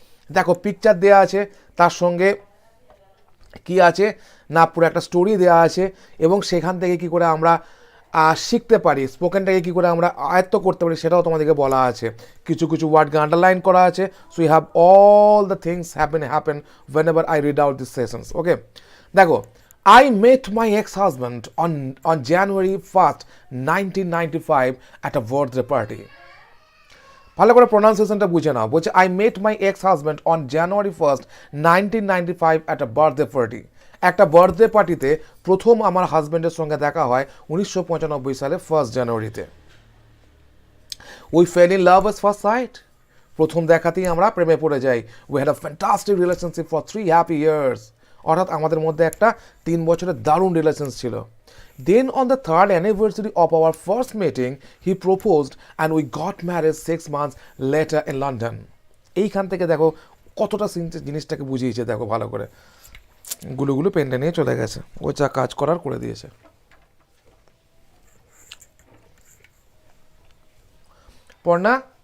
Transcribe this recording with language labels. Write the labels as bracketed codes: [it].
[bn] দেখো পিকচার দেওয়া আছে, তার সঙ্গে কি আছে না, পুরো একটা স্টোরি দেওয়া আছে, এবং সেখান থেকে কি করে আমরা শিখতে পারি, স্পোকেনটাকে কী করে আমরা আয়ত্ত করতে পারি, সেটাও তোমাদেরকে বলা আছে। কিছু কিছু ওয়ার্ডকে আন্ডারলাইন করা আছে। [en] So you have all the things happen whenever I read out this sessions. Okay, দেখো, I met my ex-husband on January 1st, 1995 at a birthday party. [bn] ভালো করে প্রোনাউন্সিয়েশনটা বুঝে নাও। বলছে [en] I met my ex-husband on January 1st, 1995 at a birthday party. [bn] একটা birthday পার্টিতে প্রথম আমার হাজব্যান্ডের সঙ্গে দেখা হয় 1995 সালে 1 জানুয়ারিতে। [en] We fell in love at first sight. [bn] প্রথম দেখাতেই আমরা প্রেমে পড়ে যাই। [en] We had a fantastic relationship for 3 happy years. [bn] অর্থাৎ আমাদের মধ্যে একটা 3 বছরের দারুণ রিলেশন ছিল। [en] Then on the 3rd anniversary of our first meeting, he proposed and we got married 6 months later in London. [bn] এইখান থেকে দেখো কতটা জিনিসটাকে বুঝিয়েছে, দেখো ভালো করে। গুলো পেনটা নিয়ে চলে গেছে, ও যা কাজ করার করে দিয়েছে। পড়না,